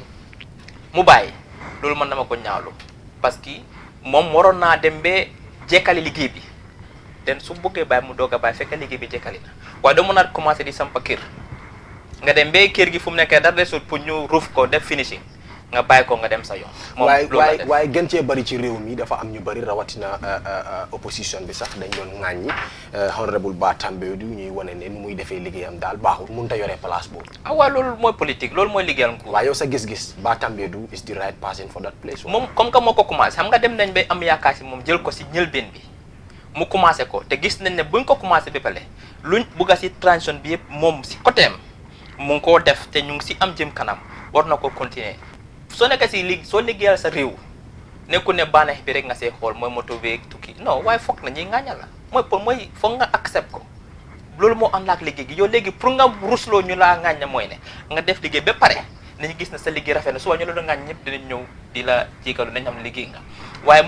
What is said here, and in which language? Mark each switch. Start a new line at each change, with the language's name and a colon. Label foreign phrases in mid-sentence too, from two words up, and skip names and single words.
Wolof: mu bàyyi loolu man dama ko ñaawlu parce que moom waroon naa dem ba jekkali liggéey bi den su bëggee bàyyi mu doog a bàyyi fekk liggéey bi jekkali na waaye doo mën a commencé di sampa kër nga dem ba kër gi fu mu nekkee dara desul pour ñu ruuf ko def finishing nga bàyyi ko nga dem sa yoon. moom waaye gën cee bëri ci réew mi dafa am ñu bëri rawatina opposition bi sax dañ doon ŋàññi honorable Bah Tambadou ñuy wane ne nu muy defee liggéeyam daal baaxul mënut a yore place boobu. waaw loolu mooy politique loolu mooy liggéeyal ko. waaw yow sa gis-gis Bah Tambadou
English: is the right person for that place.
Wolof: moom comme que moo ko commencé xam nga dem nañ ba am yaakaar si moom jël ko si njëlbeen bi mu commencé ko te gis nañ ne buñ ko commencé ba pare luñ bugg a si transition bi yëpp moom si côté am mu ngi koo def te ñu ngi si am jëm kanam war na ko continuer. soo nekkee si soo liggéeyal sa réew nekkul ne bànneex bi rek nga see xool mooy moto beeg tukki non waaye foog na ñuy ŋàññal la mooy foog nga accept ko loolu moo ànd ak liggéey gi yow léegi pour nga rusloo ñu laa ŋàñña mooy ne nga def liggéey ba pare nañu gis na sa liggéey rafet na suba ñu la doon ŋàññ ñëpp dinañ ñëw di la jiikalu nañ xam liggéey nga waaye